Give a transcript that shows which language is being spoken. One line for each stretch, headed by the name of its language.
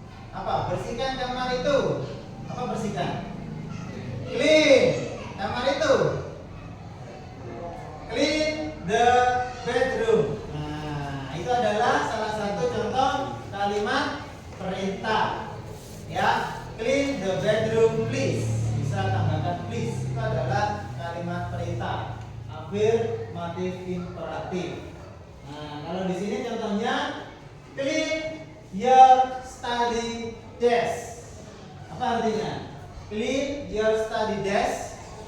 Indonesian: Apa? Bersihkan kamar itu. Apa bersihkan? Clean kamar itu.
English: Clean the bedroom.
Indonesian: Nah, itu adalah salah satu contoh kalimat perintah.
English: Ya, clean the bedroom please.
Indonesian: Bisa tambahkan please. Itu adalah kalimat perintah. Afirmatif imperatif. Nah, kalau di sini contohnya
English: clean your study desk.
Indonesian: Apa artinya?
English: Clean your study desk.